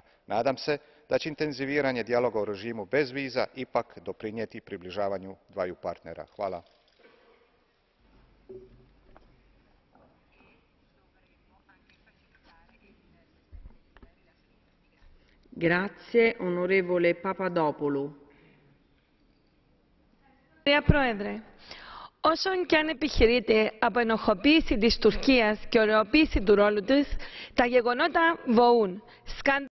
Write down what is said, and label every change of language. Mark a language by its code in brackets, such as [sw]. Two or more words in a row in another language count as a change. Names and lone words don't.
[hr] Nadam se da će intenziviranje dijaloga o režimu bez viza ipak doprinijeti približavanju dvaju partnera. Hvala. [it] Grazie. Onorevole Papadopoulou. [el] Κυρία Πρόεδρε, όσον και αν επιχειρείται από ενοχοποίηση της Τουρκίας και ωρεοποίηση του ρόλου της, τα γεγονότα βοούν.